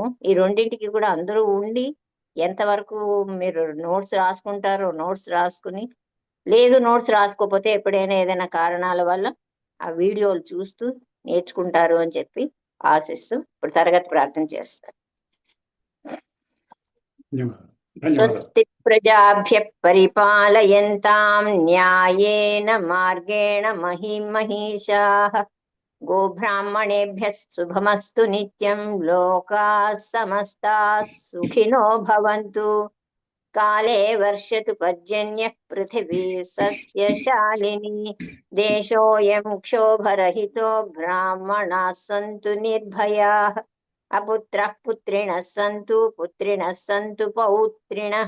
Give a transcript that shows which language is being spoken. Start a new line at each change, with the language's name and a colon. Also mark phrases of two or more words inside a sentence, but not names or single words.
Telugu: ఈ రెండింటికి కూడా అందరూ ఉండి ఎంతవరకు మీరు నోట్స్ రాసుకుంటారో నోట్స్ రాసుకుని, లేదు నోట్స్ రాసుకోకపోతే ఎప్పుడైనా ఏదైనా కారణాల వల్ల ఆ వీడియోలు చూస్తూ నేర్చుకుంటారు అని చెప్పి ఆశిస్తూ ఇప్పుడు తరగతి ప్రార్థన చేస్తారు. ధన్యవాదాలు.
Sanskrit: స్వస్తి ప్రజాభ్య పరిపాలయంతాం న్యాయేన మార్గేణ మహిమహీషాః గోబ్రాహ్మణేభ్యः శుభమస్తు నిత్యం. లోకాः సమస్తాः సుఖినో భవంతు. కాలే వర్షతు పర్జన్యః పృథివీ సస్యశాలిని. దేశోऽयं క్షోభరహితో బ్రాహ్మణాः సంతు నిర్భయాः. అపుత్రః పుత్రిణः సంతు పౌత్రిణः.